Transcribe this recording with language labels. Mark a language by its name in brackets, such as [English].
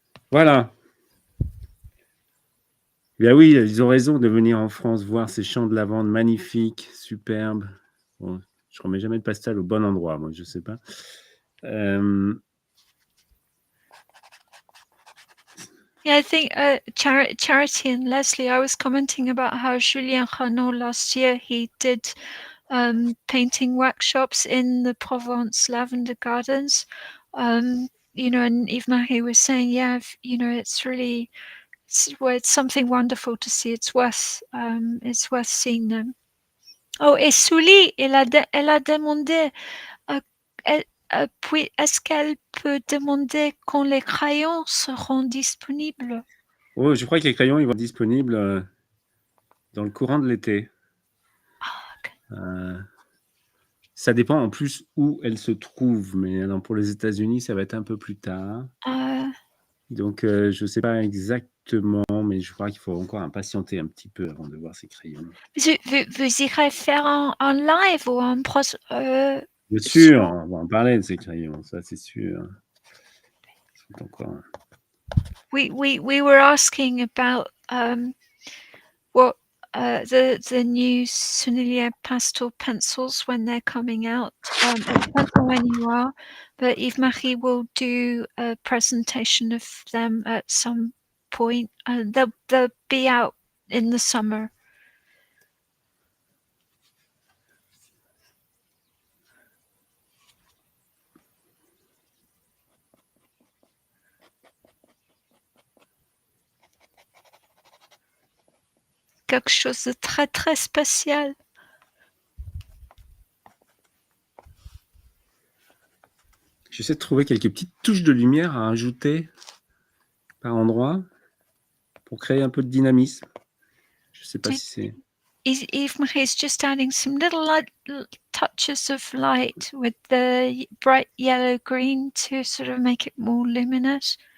[French] Voilà. Bien oui, ils ont raison de venir en France voir ces champs de lavande magnifiques, superbes. Bon, je ne remets jamais de pastel au bon endroit, moi, je ne sais pas. [English] Yeah, I think Charity and Leslie, I was commenting about how Julien Renaud last year, he did painting workshops in the Provence Lavender Gardens. You know, and Yves-Marie was saying, yeah, you know, it's really, it's something wonderful to see. It's worth seeing them. [French] Oh, et Souli, elle a demandé, puis est-ce qu'elle peut demander quand les crayons seront disponibles? Oh, je crois que les crayons ils vont être disponibles dans le courant de l'été. [English] Okay. [French] Ça dépend en plus où elles se trouvent, mais pour les États-Unis, ça va être un peu plus tard. Donc, je ne sais pas exactement, mais je crois qu'il faut encore impatienter un petit peu avant de voir ces crayons. Vous irez faire un live ou un Bien sûr, on va en parler de ces crayons, ça c'est sûr. Encore... [English] We were asking about what the new Sennelier pastel pencils when they're coming out. It depends on when you are, but Yves-Marie will do a presentation of them at some point. They'll be out in the summer. [French] Quelque chose de très très spécial. J'essaie de trouver quelques petites touches de lumière à ajouter par endroit pour créer un peu de dynamisme. Je ne sais pas si c'est... [English] Yves-Marie is just adding some little touches of light with the bright yellow green to sort of make it more luminous.